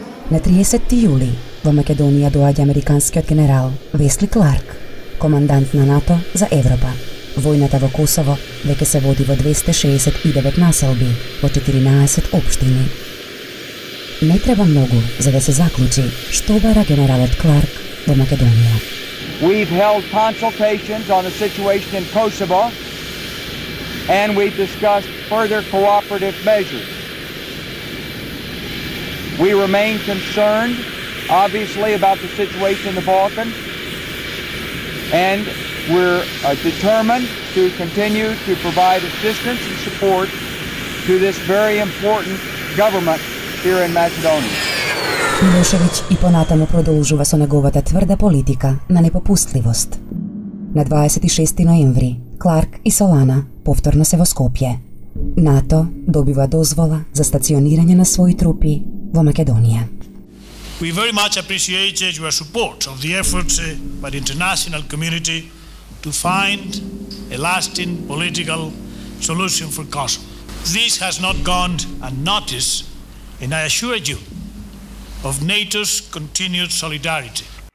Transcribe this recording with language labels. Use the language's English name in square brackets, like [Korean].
[Macedonian] На 30 јули во Македонија доаѓа американскиот генерал Весли Кларк, командант на НАТО за Европа. Војната во Косово веќе се води во 269 населби во 14 општини. Не треба многу за да се заклучи што бара генералот Кларк во Македонија. [English] We've held consultations on the situation in Kosovo, and we've discussed further cooperative measures. We remain concerned, obviously, about the situation in the Balkans, and we're determined to continue to provide assistance and support to this very important government here in Macedonia. [Macedonian] Милошевиќ и понатаму продолжува со неговата тврда политика на непопустливост. На 26 ноември, Кларк и Солана повторно се во Скопје. НАТО добива дозвола за стационирање на своји трупи во Македонија. [English] We very much appreciate your support of the efforts by the international community to find a lasting political solution for Kosovo. This has not gone unnoticed, and I assure you of NATO's continued solidarity.